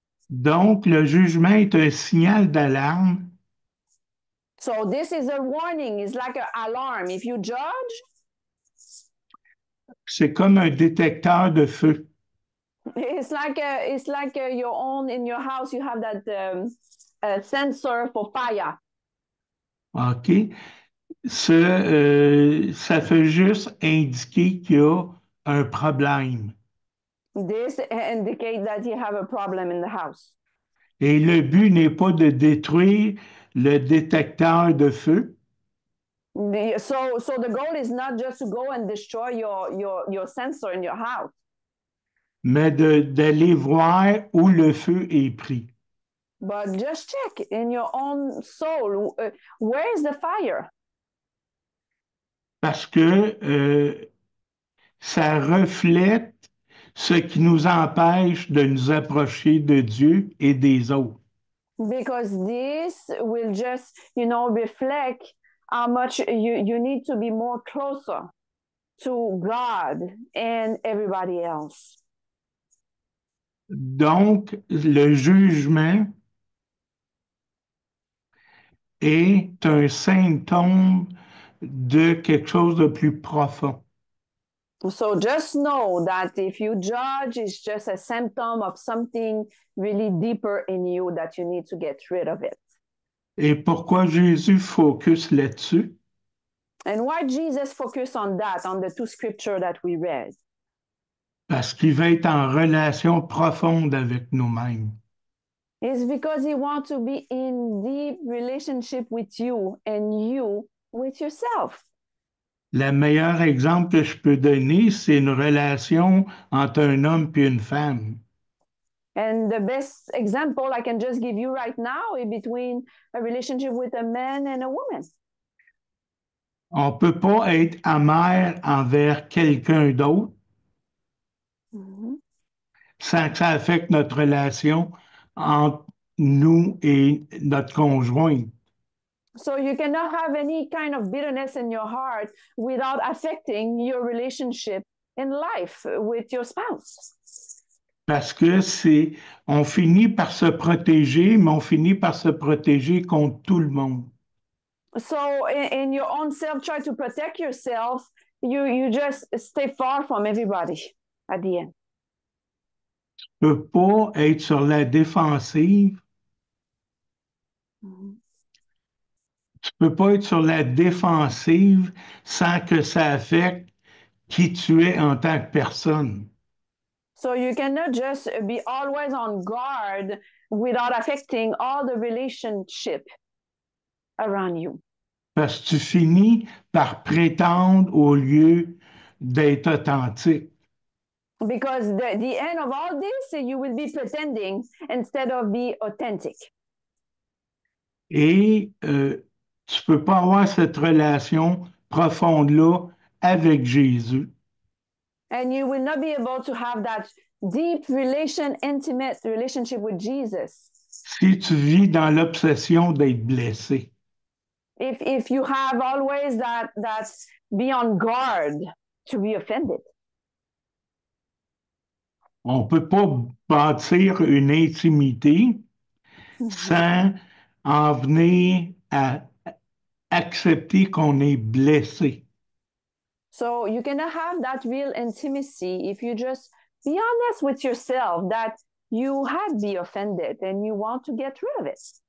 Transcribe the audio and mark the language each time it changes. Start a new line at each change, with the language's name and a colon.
French: Donc, le jugement est un signal d'alarme.
English: So this is a warning. It's like an alarm. If you judge,
French: c'est comme un détecteur de feu.
English: It's like your own in your house. You have that sensor for fire. OK.
French: Ça fait juste indiquer qu'il y a un problème.
English: This indicates that you have a problem in the house.
French: Et le but n'est pas de détruire le détecteur de feu.
English: So the goal is not just to go and destroy your sensor in your house.
French: Mais d'aller voir où le feu est pris.
English: But just check in your own soul, where is the fire?
French: Parce que ça reflète ce qui nous empêche de nous approcher de Dieu et des autres.
English: Because this will just, reflect how much you need to be more closer to God and everybody else.
French: Donc, le jugement est un symptôme de quelque chose de plus profond.
English: So just know that if you judge, it's just a symptom of something really deeper in you that you need to get rid of it.
French: Et pourquoi Jésus focus là-dessus?
English: And why Jesus focused on that, on the two scriptures that we read?
French: Parce qu'il va être en relation profonde avec nous-mêmes.
English: It's because he wants to be in deep relationship with you and you with yourself.
French: Le meilleur exemple que je peux donner, c'est une relation entre un homme et une femme.
English: And the best example I can just give you right now is between a relationship with a man and a woman.
French: On ne peut pas être amer envers quelqu'un d'autre sans que ça affecte notre relation entre nous et notre conjoint.
English: So you cannot have any kind of bitterness in your heart without affecting your relationship in life with your spouse.
French: Parce que on finit par se protéger, mais on finit par se protéger contre tout le monde.
English: So in your own self, try to protect yourself. You just stay far from everybody at the end.
French: Tu ne peux pas être sur la défensive. Tu ne peux pas être sur la défensive sans que ça affecte qui tu es en tant que personne.
English: So you cannot just be always on guard without affecting all the relationship around you.
French: Parce que tu finis par prétendre au lieu d'être authentique.
English: Because the end of all this, you will be pretending instead of be authentic.
French: Et tu ne peux pas avoir cette relation profonde-là avec Jésus.
English: And you will not be able to have that deep intimate relationship with Jesus.
French: Si tu vis dans l'obsession d'être blessé.
English: If you have always that be on guard to be offended.
French: On ne peut pas bâtir une intimité sans en venir à accepter qu'on est blessé.
English: So you cannot have that real intimacy if you just be honest with yourself that you have been offended and you want to get rid of it.